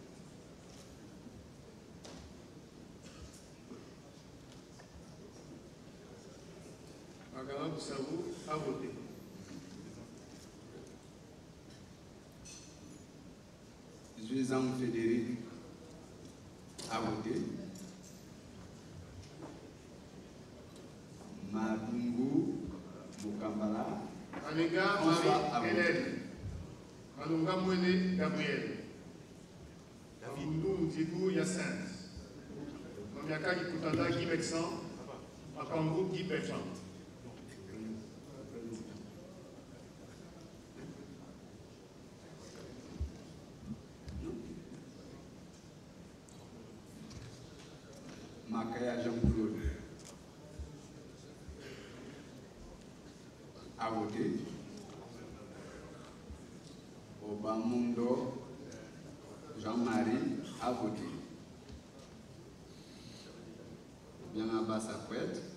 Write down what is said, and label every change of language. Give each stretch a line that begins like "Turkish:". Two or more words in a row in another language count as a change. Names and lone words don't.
French: Magana Boussabou a voté. Jean Frédéric a voté. Madungu Mukambala. Alega Marie-Hélène. Malunga Mwene Gabriel. Abundou Moutigou Yacinthe. Mamiaka Kikutanda Guy Bexan. Makangou Guy Bexan. Makaya Jean-Claude a voté. Obamundo Jean-Marie a voté. Obiang Abba Sapouette.